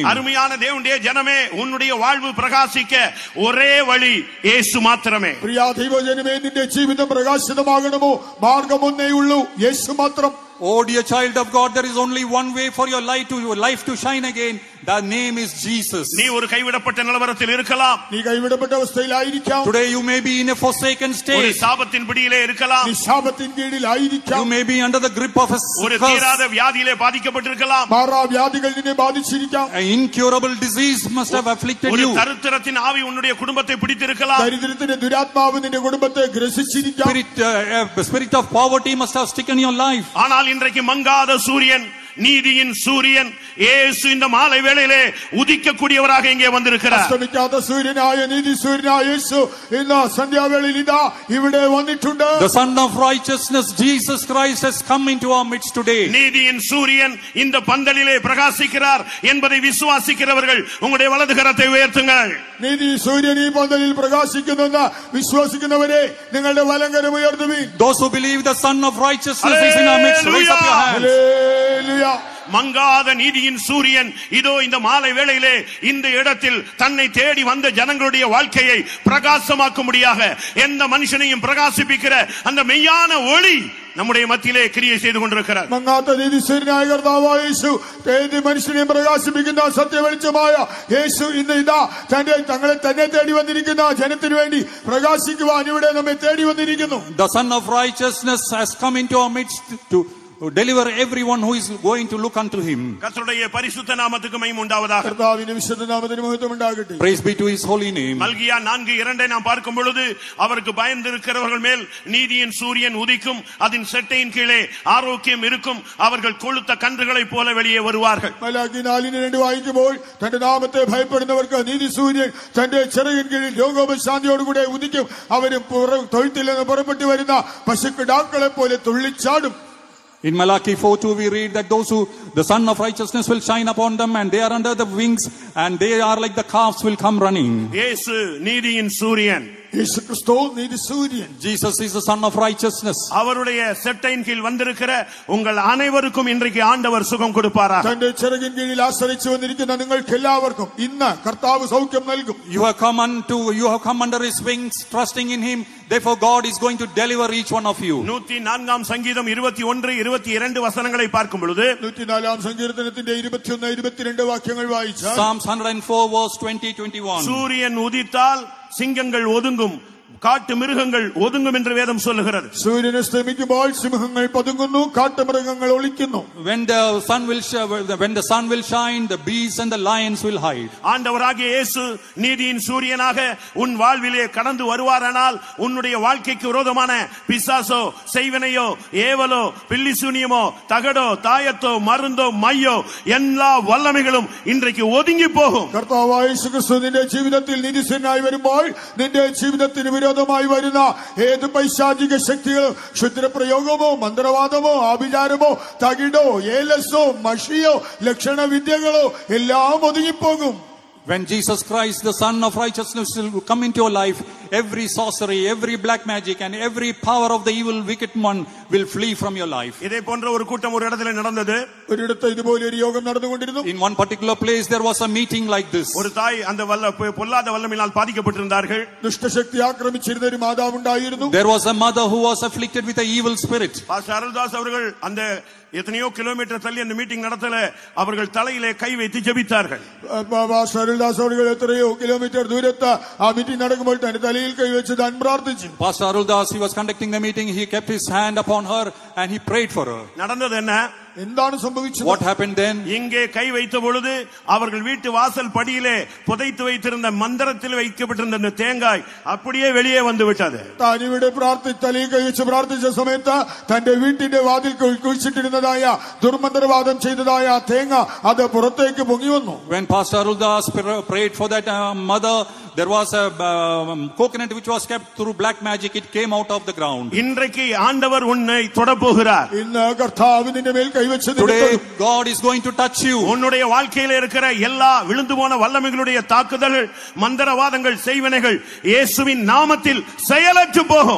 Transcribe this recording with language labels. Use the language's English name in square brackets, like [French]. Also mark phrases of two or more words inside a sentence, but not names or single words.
[Tamil] அருமையான தேவனுடைய ஜனமே, உன்னுடைய வாழ்வு பிரகாசிக்க ஒரே வழி இயேசு மாத்திரமே. [Malayalam] പ്രിയ ദൈവജനമേ, നിന്റെ ജീവിതം പ്രകാശിതമാകണമോ മാർഗം ഒന്നേ ഉള്ളൂ, യേശു മാത്രം. [English] Oh dear child of God, there is only one way for your life to shine again. The name is Jesus. [Tamil] நீ ஒரு கைவிடப்பட்ட நிலவரத்தில் இருக்கலாம். [Malayalam] നീ കൈവിടപ്പെട്ട അവസ്ഥയിലായിരിക്കാം. [English] Today you may be in a forsaken [Tamil] ஒரு [English] state. [Tamil] சாபத்தின் பிடியிலே இருக்கலாம். [Malayalam] നീ ശാപത്തിൻ കീഴിലായിരിക്കാം. [English] You may be under the grip of a [Tamil] ஒரு [English] curse. [Tamil] தீராத வியாதியிலே பாதிக்கப்பட்டிருக்கலாம். [Malayalam] മാറാവ്യാധികൾ നിന്നെ ബാധിച്ചിരിക്കാം. [English] An incurable disease must have afflicted [Tamil] ஒரு [English] you. [Tamil] தரித்திரத்தின் ஆவி உன்னுடைய குடும்பத்தை பிடித்திருக்கலாம். [Malayalam] ദരിദ്രത്തിന്റെ ദുരാത്മാവ് നിന്റെ കുടുംബത്തെ ഗ്രസിച്ചിരിക്കാം. [English] Spirit of poverty must have taken your life. [Tamil] ஆனால் இன்றைக்கு மங்காத சூரியன், நீதியின் சூரியன் இயேசு இந்த மாலை வேளையிலே உதிக்கக்கூடியவராக இங்கே வந்திருக்கிறார். [Malayalam] അസ്തമിക്കാത്ത സൂര്യനായ നീതി സൂര്യനായ യേശു ഇന്ന് സന്ധ്യാവേളയിൽ ഇതാ ഇവിടെ വന്നിട്ടുണ്ട്. [English] The Son of Righteousness, Jesus Christ, has come into our midst today. [Tamil] நீதியின் சூரியன் இந்த பந்தலிலே பிரகாசிக்கிறார் என்பதை விசுவாசிக்கிறவர்கள் உங்களுடைய வலது கரத்தை உயர்த்துங்கள். [Malayalam] നീതി സൂര്യൻ ഈ പന്തലിൽ പ്രകാശിക്കുന്നെന്ന് വിശ്വസിക്കുന്നവരെ നിങ്ങളുടെ വലങ്കരം ഉയർത്തുവിൻ. [English] Those who believe the Son of Righteousness is in our midst, raise up your hands. [Malayalam] ഹല്ലേലൂയ. [Tamil] மங்காத நீதியின் சூரியன் இதோ இந்த மாலை வேளையிலே இந்த இடத்தில் தன்னை தேடி வந்த ஜனங்களுடைய வாழ்க்கையை பிரகாசமாக்கும்படியாக எந்த மனுஷனையும் பிரகாசிப்பிக்கிற அந்த மெய்யான ஒளி நம்முடைய மத்தியிலே கிரியை செய்து கொண்டிருக்கிறார். [Malayalam] മങ്ങാത്ത നീതി സൂര്യനായ കർത്താവായ യേശു ഏത് മനുഷ്യനെയും പ്രകാശിപ്പിക്കുന്ന സത്യവെളിച്ചമായ യേശു ഇന്ന് ഇതാ തങ്ങളെ തന്നെ തേടി വന്നിരിക്കുന്ന ജനത്തിനു വേണ്ടി പ്രകാശിക്കുവാൻ ഇവിടെ നമ്മെ തേടി വന്നിരിക്കുന്നു. [English] The Son of Righteousness has come into our midst to deliver everyone who is going to look unto him. [Tamil] கர்த்தருடைய பரிசுத்த நாமத்துக்கு மகிமை உண்டாவதாக. [Malayalam] കർത്താവിന്റെ വിശുദ്ധ നാമത്തിന് മഹത്വം ഉണ്ടാകട്ടെ. [English] Praise be to his holy name. [Tamil] மல்கியா 4:2 நாம் பார்க்கும் பொழுது, அவருக்கு பயந்திருக்கிறவர்கள் மேல் நீதியின் சூரியன் உதிக்கும், அதன் செட்டையின் கீழே ஆரோக்கியம் இருக்கும், அவர்கள் கொழுத்த கன்றுகளைப் போல வெளியே வருவார்கள். [Malayalam] മലാക്കി 4:2 വായിക്കുമ്പോൾ തന്റെ നാമത്തെ ഭയപ്പെടുന്നവർക്ക് നീതി സൂര്യൻ തന്റെ ചിറകിൻ കീഴിൽ രോഗോപശാന്തിയോടുകൂടെ ഉദിക്കും, അവരും തൊഴുത്തിൽ നിന്ന് പുറപ്പെട്ടു വരുന്ന പശുക്കിടാക്കളെ പോലെ തുള്ളിച്ചാടും. [English] In Malachi 4:2 we read that those who the Son of Righteousness will shine upon them, and they are under the wings, and they are like the calves will come running. [Tamil] இயேசு நீதியின் சூரியன். [Malayalam] യേശു ക്രിസ്തു നീതി സൂര്യൻ. [English] Jesus is the Son of Righteousness. [Tamil] அவருடைய செட்டையின் கீழ் வந்திருக்கிற உங்கள் அனைவருக்கும் இன்றைக்கு ஆண்டவர் சுகம் கொடுப்பாரா? [Malayalam] തന്റെ ചിറകിൻ കീഴിൽ ആശ്രയിച്ചു വന്നിരിക്കുന്ന നിങ്ങൾക്ക് എല്ലാവർക്കും ഇന്ന് കർത്താവ് സൗഖ്യം നൽകും. [English] You have come under his wings, trusting in him. Therefore God is going to deliver each one of you. [Tamil] 104 சங்கீதம் 21-22 வசனங்களை பார்க்கும் பொழுது, [Malayalam] 104 സങ്കീർത്തനത്തിന്റെ 21-22 വാക്യങ്ങൾ വായിച്ചാൽ, [English] Psalms 104 verse 20-21. [Tamil] சூரியன் உதித்தால் சிங்கங்கள் ஒதுங்கும், காட்டு மிருகங்கள் ஒதுங்கும் என்று வேதம் சொல்லுகிறது. [Malayalam] സൂര്യൻ അസ്തമിക്കുമ്പോൾ സിംഹങ്ങൾ പതുങ്ങുന്നു, കാട്ടുമൃഗങ്ങൾ ഒളിക്കുന്നു. [English] When the sun will shine, the beasts and the lions will hide. [Tamil] ஆண்டவராகிய இயேசு நீதியின் சூரியனாக உன் வாழ்விலே கடந்து வருவாரானால், உன்னுடைய வாழ்க்கைக்கு விரோதமான பிசாசோ, செய்வினையோ, ஏவலோ, பில்லிசூனியமோ, தகடோ, தாயத்தோ, மருந்தோ, மையோ எல்லா வல்லமைகளும் இன்றைக்கு ஒதுங்கி போகும். [Malayalam] കർത്താവായ യേശു ക്രിസ്തു നിന്റെ ജീവിതത്തിൽ നീതിസൂര്യനായി വരുമ്പോൾ നിന്റെ ജീവിതത്തിന് വിരോധമായി വരുന്ന ഏത് പൈശാചിക ശക്തികളും, ക്ഷുദ്രപ്രയോഗമോ, മന്ത്രവാദമോ, ആഭിചാരമോ, തകിടോ, ഏലസോ, മഷിയോ, ലക്ഷണവിദ്യകളോ എല്ലാം ഒതുങ്ങിപ്പോകും. [English] When Jesus Christ, the Son of Righteousness, will come into your life, every sorcery, every black magic, and every power of the evil wicked one will flee from your life. [Tamil] இதே போன்ற ஒரு கூட்டம் ஒரு இடத்துல நடந்தது. [Malayalam] ഒരിടത്ത് ഇതുപോലെ ഒരു യോഗം നടന്നുകൊണ്ടിരുന്നു. [English] In one particular place there was a meeting like this. [Tamil] ஒரு தாய் அந்த பொல்லாத வல்லமையினால் பாதிக்கப்பட்டிருந்தார்கள். [Malayalam] ദുഷ്ടശക്തി ആക്രമിച്ചിരുന്ന ഒരു മാതാവ് ഉണ്ടായിരുന്നു. [English] There was a mother who was afflicted with an evil spirit. [Tamil] பாஸ்டர் அருள்தாஸ் அவர்கள் அந்த எத்தனையோ கிலோமீட்டர் தள்ளி அந்த மீட்டிங் நடத்தல, அவர்கள் தலையிலே கை வைத்து ஜெபித்தார்கள். [Malayalam] അരുൾദാസ് അവர்கள் എത്രയോ കിലോമീറ്റർ ദൂരത്ത് ആ മീറ്റിംഗ് നടക്കുമ്പോൾ തന്റെ തലയിൽ കൈവച്ച് താൻ പ്രാർത്ഥിച്ചു. [English] Pastor Aruldas, he was conducting the meeting. He kept his hand upon her and he prayed for her. [Tamil] நடந்தது என்ன? [Malayalam] എന്താണ് സംഭവിച്ചത്? [English] What happened then? [Tamil] இங்கே கை வைத்த பொழுது அவர்கள் வீட்டு வாசல் படியிலே புதைத்து வைத்திருந்த மந்திரத்தில் வைக்கப்பட்டிருந்த அந்த தேங்காய் அப்படியே வெளியே வந்து விட்டது. [Malayalam] താൻ ഇവിടെ തലയിൽ കൈവച്ച് പ്രാർത്ഥിച്ച സമയത്ത് തന്റെ വീട്ടിന്റെ വാതിൽ കുഴിച്ചിട്ടിരുന്നതായ ദുർമന്ത്രവാദം ചെയ്തതായ ആ തേങ്ങ അത് പുറത്തേക്ക് പൊങ്ങി വന്നു. [English] When Pastor Aruldas prayed for that mother, there was a coconut which was kept through black magic. It came out of the ground. [Tamil] இன்றைக்கு ஆண்டவர் உன்னை தொடப்போகிறார். போகிறார். [Malayalam] ഇന്ന് കർത്താവ് നിന്റെ മേൽ കൈവച്ചത് [English] Today God is going to touch you. [Tamil] உன்னுடைய வாழ்க்கையில இருக்கிற எல்லா விழுந்து போன வல்லமைகளுடைய தாக்குதல்கள், மந்திரவாதங்கள், செய்வினைகள் இயேசுவின் நாமத்தில் செயலற்று போகும்.